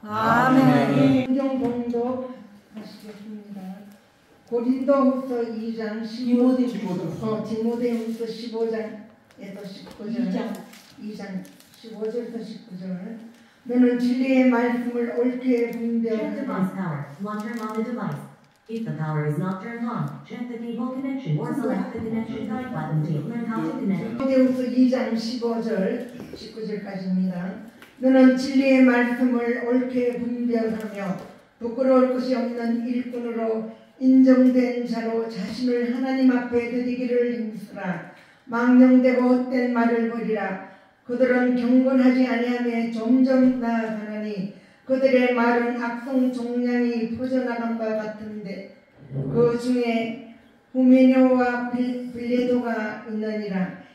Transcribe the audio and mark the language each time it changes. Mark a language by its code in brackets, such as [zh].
[ko] 아멘. 성경 하시겠습니다. 고린도후서 2장 15절부터 디모데후서 15장에서 19절 2장 15절부터 19절 너는 진리의 말씀을 옳게 [en] Check device power. One turn on the device. If the power is not turned on, check the cable connection or select the connection guide button to learn how to connect. [ko] 디모데후서 2장 15절 19절까지입니다. 너는 진리의 말씀을 옳게 분별하며 부끄러울 것이 없는 일꾼으로 인정된 자로 자신을 하나님 앞에 드리기를 힘쓰라. 망령되고 헛된 말을 버리라. 그들은 경건하지 아니하며 점점 나아가나니 그들의 말은 악성 종량이 퍼져나간바 같은데 그 중에 후메뇨와 빌레도가 있느니라.